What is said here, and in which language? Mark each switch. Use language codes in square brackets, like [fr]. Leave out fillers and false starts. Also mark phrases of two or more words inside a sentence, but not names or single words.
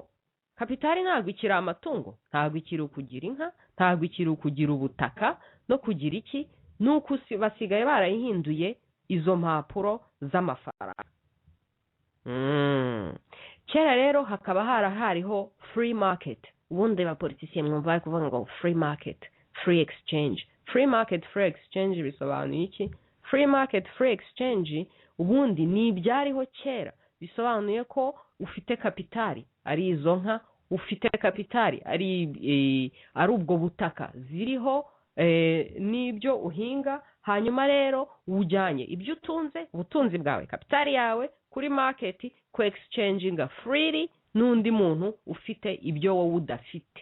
[rw] Kapitali ntabwo ikiri amatungo, ntabwo ikiri ukugira inka, ntabwo ikiri ukugira ubutaka no kugira iki, nuko basigaye barayihinduye izo mpapuro z'amafaranga. Kera rero hakaba hariho [en] free market. [rw] Ubundi abapolitisiye mwumva bari kuvuga ngo [en] free market, free exchange. Free market, free exchange [rw] bisobanuye iki? [en] Free market, free exchange [rw] ubundi ni ibyariho kera, bisobanuye ko ufite kapitali ari izo nka, ufite kapitali ari ubwo butaka ziriho n'ibyo uhinga, hanyuma rero ujyanye ibyo utunze, ubutunzi bwawe, kapitali yawe kuri market ku [en] exchanginga freely [rw] n'undi muntu ufite ibyo wowe udafite.